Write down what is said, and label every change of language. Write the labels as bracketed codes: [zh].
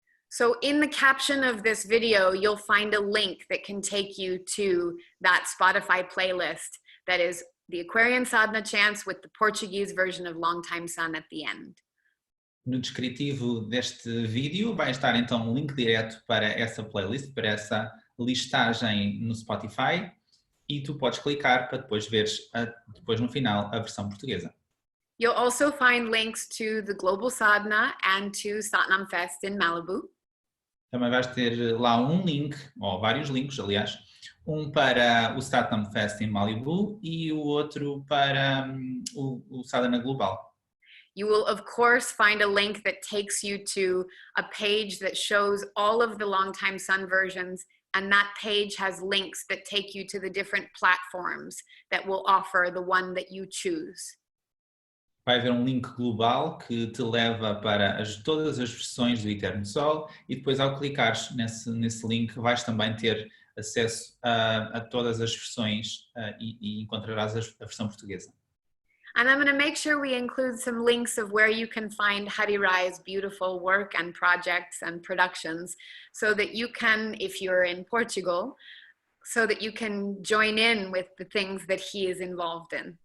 [en] So in the caption of this video, you'll find a link that can take you to that Spotify playlist that is the Aquarian sadhana chants with the Portuguese version of Long Time Sun at the end. [pt] No descritivo deste vídeo vai estar então um link direto para essa playlist, para essa listagem no Spotify e tu podes clicar para depois veres depois no final a versão portuguesa. [en] You'll also find links to the Global Sadhana and to Satnam Fest in Malibu. [pt] Também vais ter lá um link, ou vários links, aliás, um para o Satnam Fest em Malibu e o outro para o Sadhana Global. [en] You will, of course, find a link that takes you to a page that shows all of the Longtime Sun versions, and that page has links that take you to the different platforms that will offer the one that you choose. [pt] Vai haver um link global que te leva para todas as versões do Eterno Sol e depois ao clicares nesse link vais também ter acesso a todas as versões e encontrarás a versão portuguesa. [en] And I'm going to make sure we include some links of where you can find Hari Rai's beautiful work and projects and productions so that you can, if you're in Portugal, so that you can join in with the things that he is involved in.